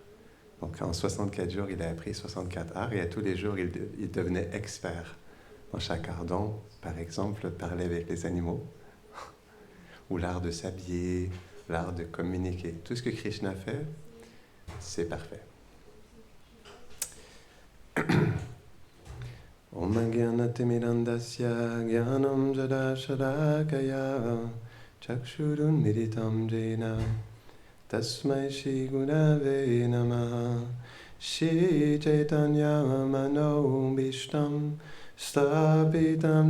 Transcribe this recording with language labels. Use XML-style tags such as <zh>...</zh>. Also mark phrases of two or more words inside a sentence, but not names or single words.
<fr>Donc en 64 jours, il a appris 64 arts, et à tous les jours, il devenait expert dans chaque art. Donc, par exemple, parler avec les animaux, ou l'art de s'habiller, l'art de communiquer. Tout ce que Krishna fait, c'est parfait.</fr> <sa>ॐ अज्ञानतिमिरान्धस्य ज्ञानाञ्जन शलाकया चक्षुर् उन्मीलितं येन तस्मै श्री गुरवे नमः श्री चैतन्य मनो अभीष्टं स्थापितं</sa>